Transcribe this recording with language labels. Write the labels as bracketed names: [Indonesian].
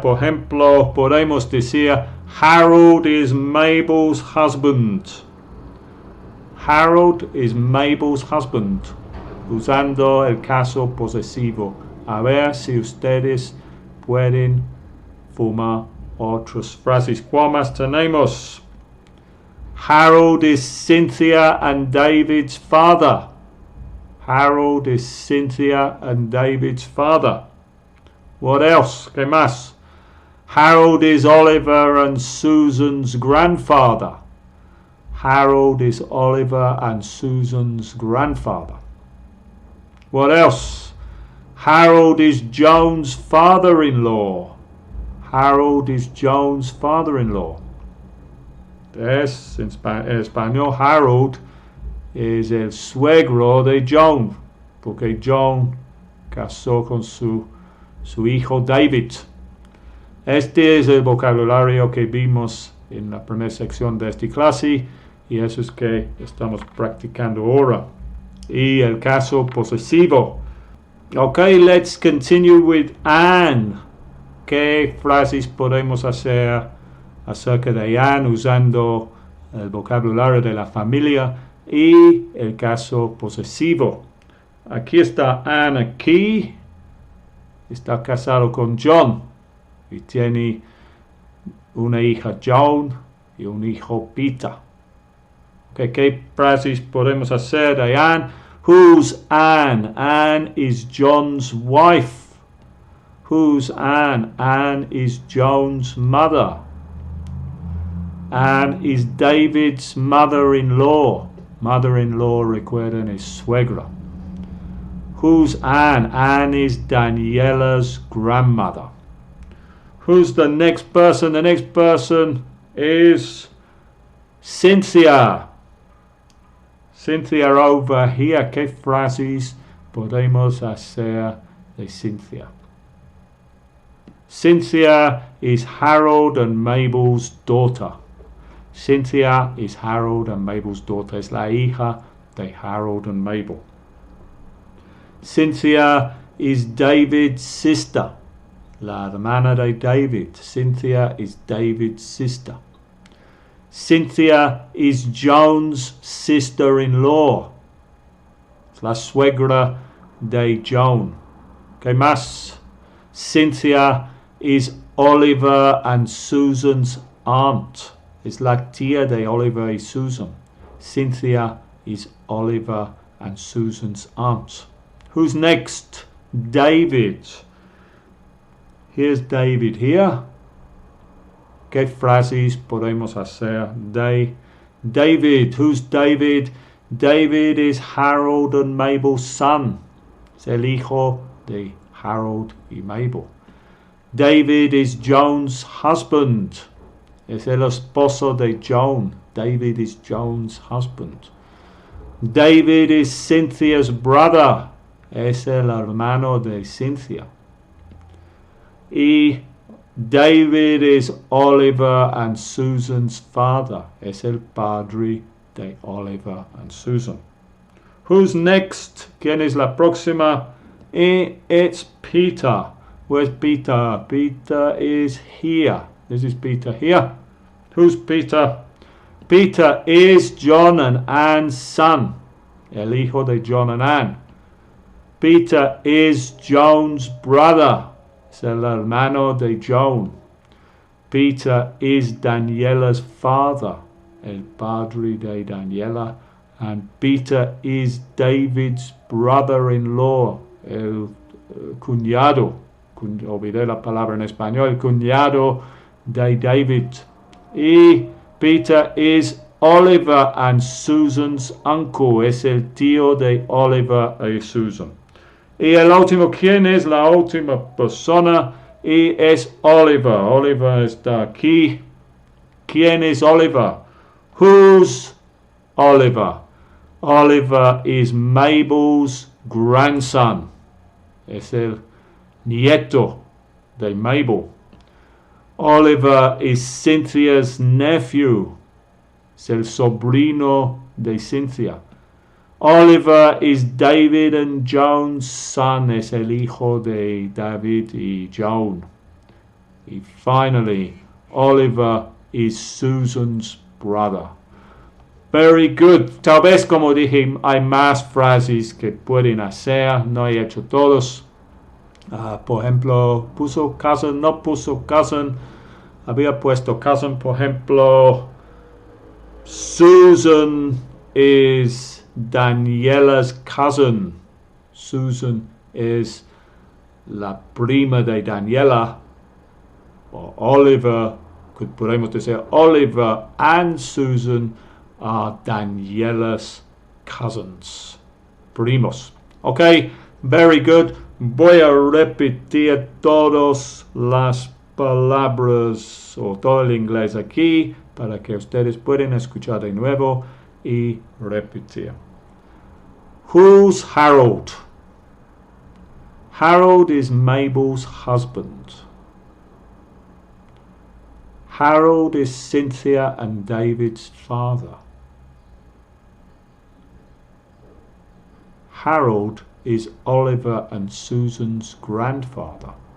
[Spanish] Por ejemplo, podemos decir [English] Harold is Mabel's husband. Harold is Mabel's husband, [Spanish] usando el caso posesivo. A ver si ustedes pueden formar otras frases. ¿Cuál más tenemos? [English] Harold is Cynthia and David's father. Harold is Cynthia and David's father. What else? [Spanish] ¿Qué más? [English] Harold is Oliver and Susan's grandfather. Harold is Oliver and Susan's grandfather. What else? Harold is Joan's father-in-law. Harold is Joan's father-in-law. [Spanish] En español, Harold es el suegro de Joan, porque Joan casó con su hijo David. Este es el vocabulario que vimos en la primera sección de esta clase y eso es que estamos practicando ahora. Y el caso posesivo. [English] Okay, let's continue with Anne. [Spanish] ¿Qué frases podemos hacer acerca de Anne usando el vocabulario de la familia y el caso posesivo. Aquí está Anne aquí. Está casado con John y tiene una hija Joan y un hijo Peter. Okay, ¿qué frases podemos hacer de Anne? [English] Who's Anne? Anne is John's wife. Who's Anne? Anne is Joan's mother. Anne is David's mother-in-law. Mother-in-law, [Spanish] recuerden, es suegra. [English] Who's Anne? Anne is Daniela's grandmother. Who's the next person? The next person is Cynthia. Cynthia over here. [Spanish] ¿Qué frases podemos hacer de Cynthia? [English] Cynthia is Harold and Mabel's daughter. Cynthia is Harold and Mabel's daughter. [Spanish] Es la hija de Harold and Mabel. [English] Cynthia is David's sister. [Spanish] La hermana de David. [English] Cynthia is David's sister. Cynthia is Joan's sister-in-law. [Spanish] Es la suegra de Joan. ¿Qué más? [English] Cynthia is Oliver and Susan's aunt. [Spanish] Es la tía de Oliver y Susan. [English] Cynthia is Oliver and Susan's aunt. Who's next? David. Here's David here. [Spanish] ¿Qué frases podemos hacer de David? [English] Who's David? David is Harold and Mabel's son. [Spanish] Es el hijo de Harold y Mabel. [English] David is Joan's husband. [Spanish] Es el esposo de Joan. [English] David is Joan's husband. David is Cynthia's brother. [Spanish] Es el hermano de Cynthia. [English] Y David is Oliver and Susan's father. [Spanish] Es el padre de Oliver and Susan. [English] Who's next? [Spanish] ¿Quién es la próxima? [English] It's Peter. Where's Peter? Peter is here. This is Peter here. Who's Peter? Peter is John and Anne's son. [Spanish] El hijo de John and Anne. [English] Peter is Joan's brother. [Spanish] Es el hermano de Joan. [English] Peter is Daniela's father. [Spanish] El padre de Daniela. [English] And Peter is David's brother-in-law. [Spanish] El cuñado. Olvidé la palabra en español. El cuñado de David. [English] Y Peter is Oliver and Susan's uncle. [Spanish] Es el tío de Oliver y Susan. Y el último, ¿quién es la última persona? Y es Oliver. Oliver está aquí. ¿Quién es Oliver? [English] Who's Oliver? Oliver is Mabel's grandson. [Spanish] Es el nieto de Mabel. [English] Oliver is Cynthia's nephew. [Spanish] Es el sobrino de Cynthia. [English] Oliver is David and Joan's son. [Spanish] Es el hijo de David y Joan. [English] Y finally, Oliver is Susan's brother. Very good. [Spanish] Tal vez, como dije, hay más frases que pueden hacer. No he hecho todos. Por ejemplo, puso cousin, no puso cousin. Había puesto cousin, por ejemplo. [English] Susan is Daniela's cousin. [Spanish] Susan es la prima de Daniela. O Oliver, podemos decir [English] Oliver and Susan are Daniela's cousins. Primos. Ok, very good. [Spanish] Voy a repetir todas las palabras o todo el inglés aquí para que ustedes puedan escuchar de nuevo y repetir. [English] Who's Harold? Harold is Mabel's husband. Harold is Cynthia and David's father. Harold is Oliver and Susan's grandfather.